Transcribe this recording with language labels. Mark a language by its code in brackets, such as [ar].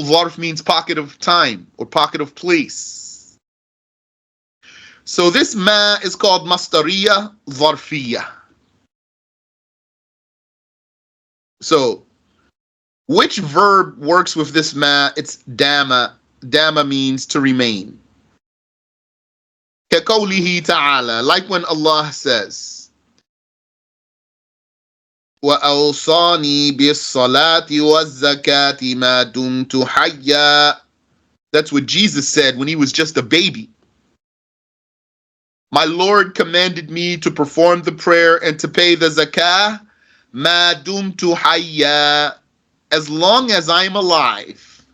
[en] Dharf means pocket of time or pocket of place. So this ma is called Mastariya Dharfiyah. So which verb works with this ma? It's dama. Dama means to remain. [ar] كَقَوْلِهِ تَعَالَى, [en] like when Allah says, [ar] وَأَوْصَانِي بِالصَّلَاةِ وَالزَّكَاةِ مَا دُمْتُ حَيًّا. [en] That's what Jesus said when he was just a baby. My Lord commanded me to perform the prayer and to pay the zakah, [ar] مَا دُمْتُ حَيًّا, [en] as long as I'm alive.